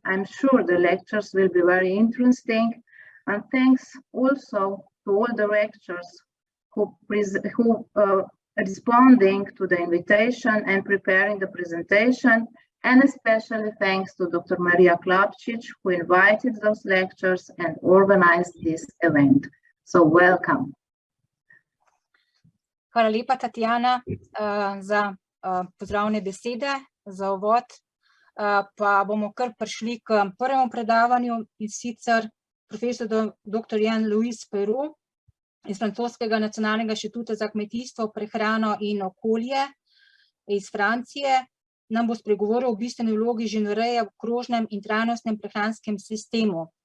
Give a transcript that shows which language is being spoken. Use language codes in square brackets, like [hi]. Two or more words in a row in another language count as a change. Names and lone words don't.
[en] I'm sure the lectures will be very interesting, and thanks also to all the lecturers who responding to the invitation and preparing the presentation, and especially thanks to Dr. Marija Klapčič, who invited those lectures and organized this event. So welcome. [sl] Hvala lepa, Tatjana, za pozdravne besede, za uvod. Pa bomo kar prišli k prvemu predavanju, in sicer profesor dr. Jean-Louis Peyraud iz Francoskega nacionalnega inštituta za kmetijstvo, prehrano in okolje iz Francije nam bo spregovoril o bistveni vlogi živinoreje v krožnem in trajnostnem prehranskem sistemu.